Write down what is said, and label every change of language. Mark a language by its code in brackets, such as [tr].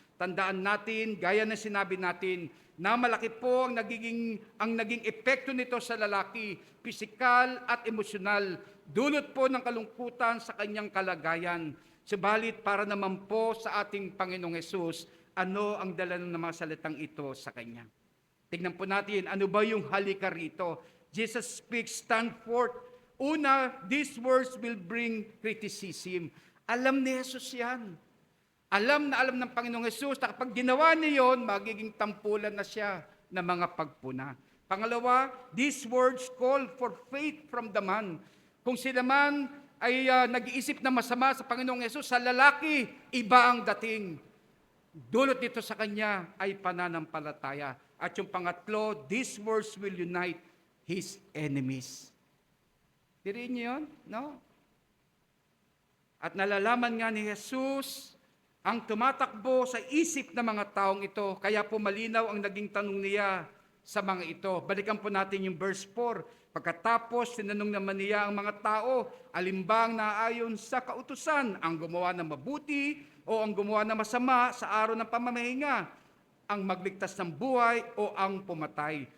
[tl] Tandaan natin, gaya na sinabi natin, na malaki po ang naging epekto nito sa lalaki, pisikal at emosyonal, dulot po ng kalungkutan sa kanyang kalagayan. Subalit para naman po sa ating Panginoong Hesus, ano ang dala ng mga salitang ito sa kanya? Tingnan po natin, ano ba yung halika rito? [en] Jesus speaks, stand forth. Una, these words will bring criticism. [tl] Alam ni Jesus yan. Alam na alam ng Panginoong Hesus na kapag ginawa niya yun, magiging tampulan na siya ng mga pagpuna. [en] Pangalawa, these words call for faith from the man. [tl] Kung sila man ay nag-iisip na masama sa Panginoong Hesus, sa lalaki, iba ang dating. Dulot dito sa kanya ay pananampalataya. At yung pangatlo, [en] these words will unite his enemies. [tl] Tiriin niyo yun? No? At nalalaman nga ni Jesus ang tumatakbo sa isip ng mga taong ito. Kaya po malinaw ang naging tanong niya sa mga ito. Balikan po natin yung verse 4. Pagkatapos, tinanong naman niya ang mga tao, alimbang naayon sa kautusan, ang gumawa ng mabuti o ang gumawa ng masama sa araw ng pamamahinga, ang magligtas ng buhay o ang pumatay.